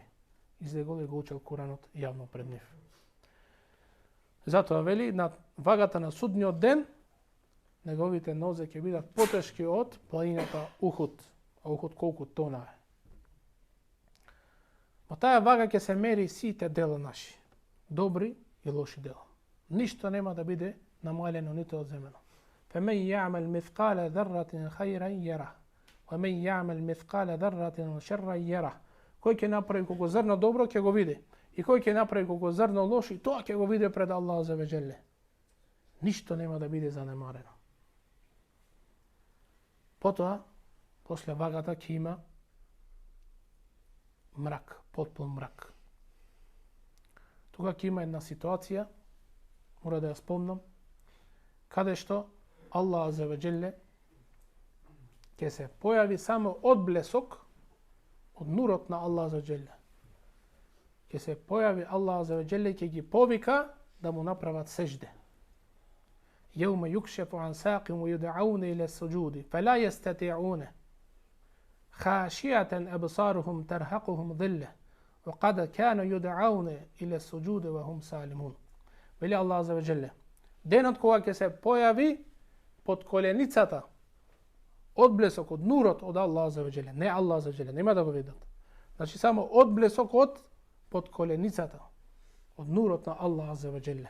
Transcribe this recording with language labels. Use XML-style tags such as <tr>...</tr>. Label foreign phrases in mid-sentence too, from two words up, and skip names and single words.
<mk>Излегол и го учел Куранот јавно пред нив. Затоа вели, на вагата на судниот ден, неговите нозе ќе бидат потешки од планината Ухуд. А Ухуд колку тона е. Во таа вага ќе се мери сите дела наши, добри и лоши дела. Ништо нема да биде намалено ниту одземено.</mk> <ar>فمن يعمل مثقال ذرة خيرا يره ومن يعمل مثقال ذرة شرا يره.</ar> <mk>Кој ќе направи колку зрно добро, ќе го види. И кој ќе направи колку зрно лошо, и тоа ќе го види пред Аллах</mk> <ar>عز وجل.</ar> <mk>Ништо нема да биде занемарено. Потоа, после вагата ќе има мрак, потпун мрак. Тука ќе има една ситуација, мора да ја спомнам, каде што Аллах</mk> <ar>عز وجل</ar> <mk>ќе се појави само одблесок од нурот на Аллах</mk> <ar>عز وجل.</ar> <mk>Ќе се појави Аллах</mk> <ar>عز وجل,</ar> <mk>ќе ги повика да му направат сежде.</mk> <ar>يوم يكشف عن ساق ويدعون إلى السجود فلا يستطيعون خاشعة أبصارهم ترهقهم ذلة وقد كانوا يدعون إلى السجود وهم سالمون.</ar> <mk>Вели Аллах</mk> <ar>عز وجل,</ar> <mk>денот кога ќе се појави под коленицата одблесок од нурот од Аллах</mk> <ar>عز وجل,</ar> <mk>не Аллах</mk> <ar>عز وجل,</ar> <mk>нема да го видат. Значи само одблесок од под коленицата од нурот на Аллах</mk> <ar>عز وجل.</ar>